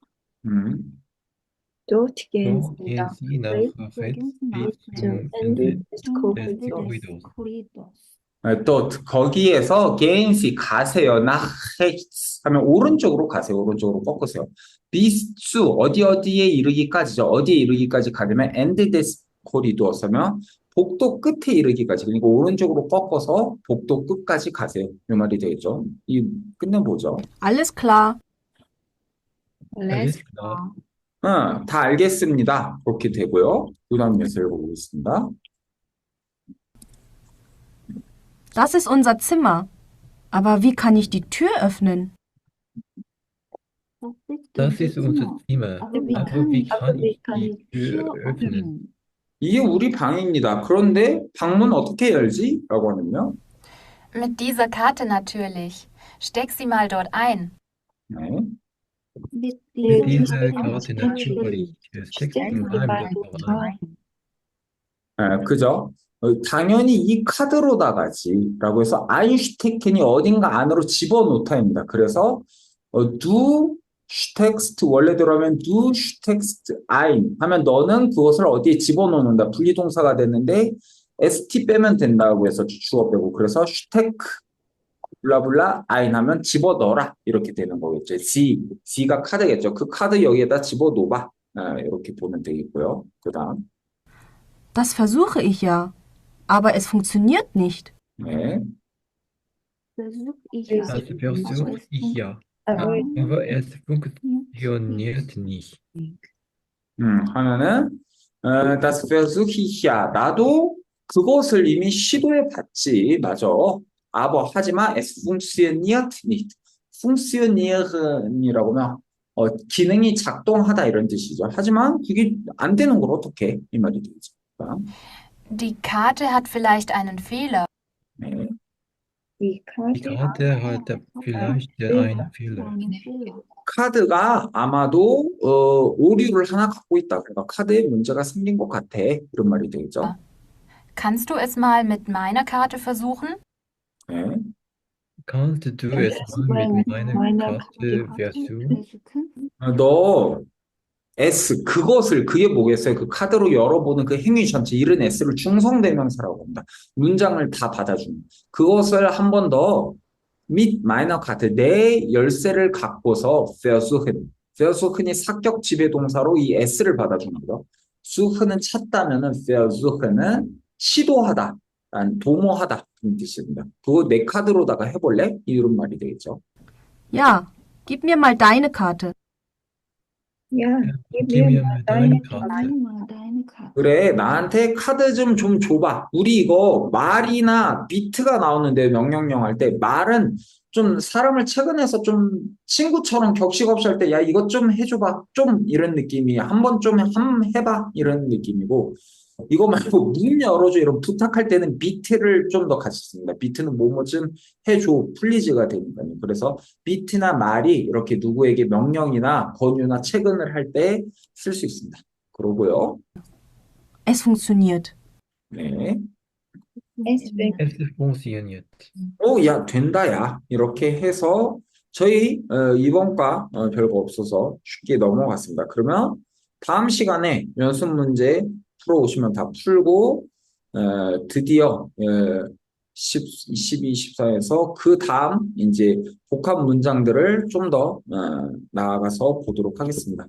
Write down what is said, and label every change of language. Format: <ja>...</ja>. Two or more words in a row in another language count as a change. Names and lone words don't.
<de>Dort gehen Dort Sie gehen nach Sie nach rechts rechts bis zum zum Ende Ende des des Korridors. Korridors.</de> <ko>또 거기에서</ko> <de>gehen Sie</de> <ko>가세요.</ko> <de>nach rechts</de> <ko>하면 오른쪽으로 가세요. 오른쪽으로 꺾으세요.</ko> <de>bis zu</de> <ko>어디에 이르기까지죠. 어디에 이르기까지 가려면</ko> <de>Ende des Korridors</de> <ko>하면 복도 끝에 이르기까지. 그러니까 오른쪽으로 꺾어서 복도 끝까지 가세요. 이 말이 되겠죠. 이 끝내보죠.</ko> <de>Alles klar. Alles klar.</de> <ko>다 알겠습니다. 그렇게 되고요. 그 다음 예를 보겠습니다.</ko> <de>Das ist unser Zimmer. Aber wie kann ich die Tür öffnen? Das ist unser Zimmer. Aber wie kann ich die Tür öffnen?</de> <ko>이게 우리 방입니다. 그런데 방문 어떻게 열지? 라고 하면요.</ko> <de>Mit dieser Karte natürlich. Steck sie mal dort ein.</de> <ko>네.</ko> <de>Mit Mit dieser dieser Karte natürlich. Steckt in einem Dokument ein.</de> <ko>그죠? 당연히 이 카드로 나가지 라고 해서 einstecken이 어딘가 안으로 집어넣다입니다. 그래서</ko> <de>du steckst</de> <ko>원래대로 하면</ko> <de>du steckst ein</de> <ko>하면 너는 그것을 어디에 집어넣는다. 분리동사가 됐는데 st 빼면 된다고 해서 주어 빼고 그래서 steck 블라블라 ein 하면 집어넣어라 이렇게 되는 거겠죠. C가 카드겠죠. 그 카드 여기에다 집어넣어봐. 이렇게 보면 되겠고요. 그 다음</ko> <de>Das versuche ich ja. Aber es funktioniert nicht.</de> <ko>네.</ko> <de>Versuch ich Das versuche ich ja. Aber es funktioniert nicht.</de> <ko>하면은</ko> <de>das versuche ich ja.</de> <ko>나도 그것을 이미 시도해 봤지. 맞아.</ko> <de>aber</de> <ko>하지만</ko> <de>es funktioniert nicht.</de> <ko>funktionier이라고 하면 기능이 작동하다 이런 뜻이죠. 하지만 그게 안 되는 걸 어떻게 이 말이 되죠.</ko> <de>Die Karte hat vielleicht einen Fehler.</de> <ko>네.</ko> <de>Die Die Karte hat vielleicht einen Fehler.</de> <ko>카드가 아마도 오류를 하나 갖고 있다. 그러니까 카드에 문제가 생긴 것 같아. 이런 말이 되겠죠.</ko> <de>Kannst du es mal mit meiner Karte versuchen?</de> <ko>네.</ko> <de>Kannst du es mal mit meiner Karte versuchen?</de> <ko>너 S 그것을 그게 뭐겠어요? 그 카드로 열어보는 그 행위 전체 이른 S를 중성대명사라고 합니다. 문장을 다 받아주는 그것을 한 번 더</ko> <de>mit meiner Karte</de> <ko>내 열쇠를 갖고서 versuchen이 사격 지배동사로 이 S를 받아주는 거죠. suche는 찾다면은 versuchen은 시도하다, 도모하다 그런 뜻입니다. 그거 내 카드로다가 해볼래? 이런 말이 되겠죠.</ko> <de>Ja, gib mir mal deine Karte. Ja, Gib mir mal deine Karte.</de> <ko>그래, 나한테 카드 좀 줘봐. 우리 이거 말이나 비트가 나오는데 명령령 할 때 말은 좀 사람을 채근해서 좀 친구처럼 격식 없이 할 때 야, 이것 좀 해줘봐. 좀 이런 느낌이 한번 좀 해봐. 이런 느낌이고 이거 말고 문 열어줘 이런 부탁할 때는 비트를 좀 더 같이 씁니다. 비트는 뭐뭐 좀 해줘. 플리즈가 되니까요. 그래서 비트나 말이 이렇게 누구에게 명령이나 권유나 채근을 할 때 쓸 수 있습니다. 그러고요.</ko> <de>Es funktioniert.</de> <ko>네.</ko> <de>es Es funktioniert.</de> <ko>야, 된다, 야. 이렇게 해서 저희 이번 과 별거 없어서 쉽게 넘어갔습니다. 그러면 다음 시간에 연습 문제 풀어오시면 다 풀고 드디어 12, 14에서 그 다음 이제 복합 문장들을 좀 더 나아가서 보도록 하겠습니다.</ko>